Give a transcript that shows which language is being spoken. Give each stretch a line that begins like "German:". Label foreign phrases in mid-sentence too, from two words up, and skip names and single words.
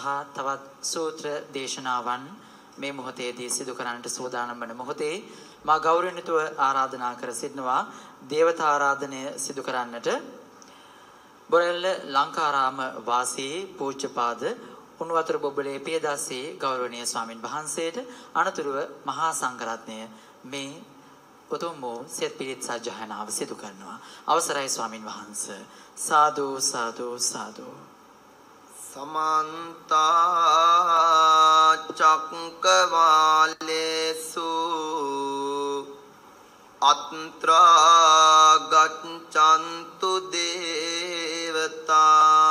Sinhala: තවත් සූත්‍ර දේශනාවන් මේ මොහොතේදී සිදු කරන්නට සූදානම් වන මොහොතේ මා ගෞරවණීයව ආරාධනා කර සිටිනවා දේවතා ආරාධනය සිදු කරන්නට බොරැල්ල ලංකාරාම වාසී පූජ්‍යපාද උණුවතුර බොබ්බලේ පියදාසේ ගෞරවනීය ස්වාමින් වහන්සේට අනතුරුව මහා සංඝරත්නය මේ උතුම් වූ සෙත් පිරිත් සජ්ජායනාව සිදු කරනවා. අවසරයි ස්වාමින් වහන්සේ. සාදු සාදු සාදු.
Sanskrit: समन्त चक्रवालेषु अत्रा गच्छन्तु देवता